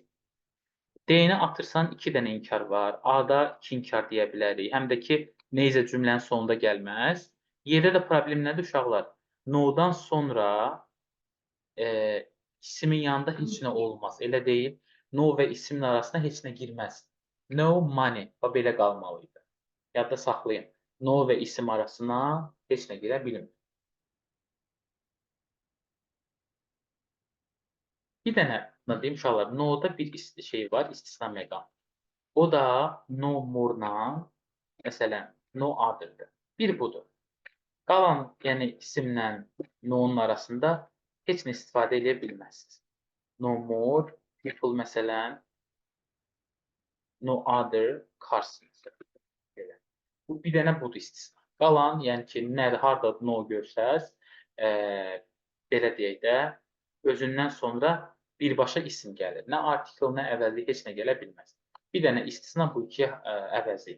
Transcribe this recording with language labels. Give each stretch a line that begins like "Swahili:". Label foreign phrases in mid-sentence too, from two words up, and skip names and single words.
Azerbaijani: D-ni atırsan 2 dənə inkar var. A-da 2 inkar deyə bilərik. Həm də ki, neyzə cümlənin sonunda gəlməz. Yerdə də problem nədir uşaqlar? No-dan sonra isimin yanında heç nə olmaz. Elə deyil. No və isimin arasına heç nə girməz.
English: No money.
Azerbaijani: Və belə qalmalıydı. Yadda saxlayın. No və isim arasına heç nə girə bilmir. Bir dənə deyim uşaqlar, no-da bir şey var, istisna məqam. O da
English: no more-
Azerbaijani: la, məsələn,
English: no other-
Azerbaijani: dır. Bir budur. Qalan, yəni isimlə no-nun arasında heç nə istifadə edə bilməzsiniz.
English: No more people, məsələn, no other cars.
Azerbaijani: Belə. Bu bir dənə budur istisna. Qalan, yəni ki, nədir, harada no görsəz, belə deyək də, özündən sonra birbaşa isim gəlir. Nə artikel, nə əvəzli heç nə gələ bilməz. Bir dənə istisna bu iki əvəzlidir.